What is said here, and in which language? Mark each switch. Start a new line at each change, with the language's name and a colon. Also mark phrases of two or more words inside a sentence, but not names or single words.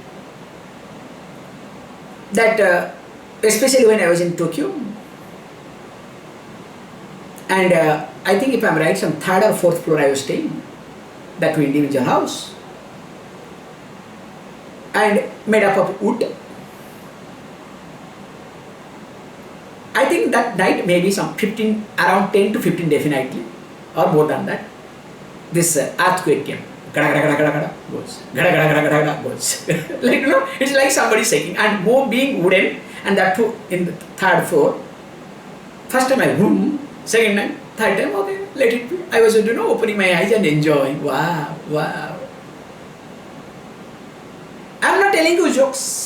English: That especially when I was in Tokyo, and I think if I am right, some third or fourth floor I was staying, that two individual house, and made up of wood. I think that night maybe some 15, around 10 to 15 definitely, or more than that, this earthquake came. Gada gada gada gada goes. Gada gada gada gada gada goes. Like, you know, it's like somebody shaking, and more being wooden, and that too in the third floor. First time I boom, second time, third time, okay, let it be. I was, you know, opening my eyes and enjoying. Wow, wow. I'm not telling you jokes.